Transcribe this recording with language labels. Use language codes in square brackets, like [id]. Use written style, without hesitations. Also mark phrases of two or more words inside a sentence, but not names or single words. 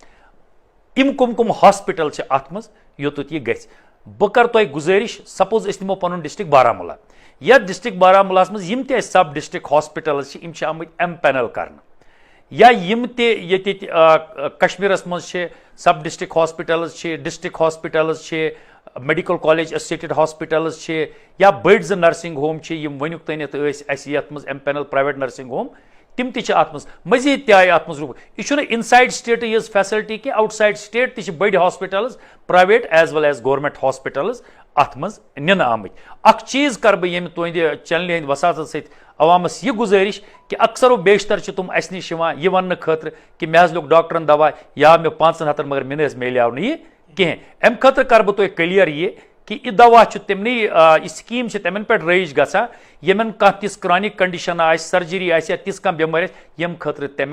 [ks] یِم کم ہاسپٹل چھِ اتھ منٛز یوٚتَتھ یہِ گژھِ بہٕ کرٕ تۄہہِ گُزٲرِش سپوز أسۍ نِمو پنُن ڈسٹرک بارہمولہ یتھ ڈسٹرک بارہمولہس منٛز یِم تہِ اَسہِ [en] sub district hospitals [ks] چھِ یِم چھِ آمٕتۍ امپینل کرنہٕ یا یِم تہِ ییٚتہِ کشمیٖرس منٛز چھِ [en] sub district hospitals [ks] چھِ [en] district hospitals [ks] چھِ [en] medical college associated hospitals [ks] چھِ یا بٔڑۍ 2 [en] nursing home [ks] چھِ یِم وٕنیُک تانٮ۪تھ ٲسۍ اَسہِ یتھ منٛز [en] empanel private nursing home [ks] تِم تہِ چھِ اتھ منٛز مزیٖد تہِ آیہِ اتھ منٛز یہِ چھُنہٕ [en] inside state [ks] یٲژ فیسلٹی کینٛہہ [en] outside state [ks] تہِ چھِ بٔڑۍ [en] hospitals private as well as government hospitals [ks] اتھ منٛز نِنہٕ آمٕتۍ اکھ چیٖز کرٕ بہٕ ییٚمہِ تُہنٛدِ چینلہِ ہٕنٛدِ وساژت سۭتۍ عوامس یہِ گُزٲرِش کہِ اکثر و بیشتر چھِ تِم اَسہِ نِش یِوان یہِ وننہٕ خٲطرٕ کہِ مےٚ حظ لیوٚکھ ڈاکٹرن دوا یا مےٚ 500 مگر مےٚ نہٕ حظ میلیو نہٕ یہِ کِہینۍ امہِ خٲطرٕ کرٕ بہٕ تۄہہِ کٔلیر یہِ کہ یہ دوا تمنے یہ سکیم تمن پہ رٲیج گژھان یمن کانٛہہ تِژھ [en] chronic condition [ks] آسہِ سرجری آسہِ یا تِژھ کانٛہہ بٮ۪مٲرۍ آسہِ ییٚمہِ خٲطرٕ تمن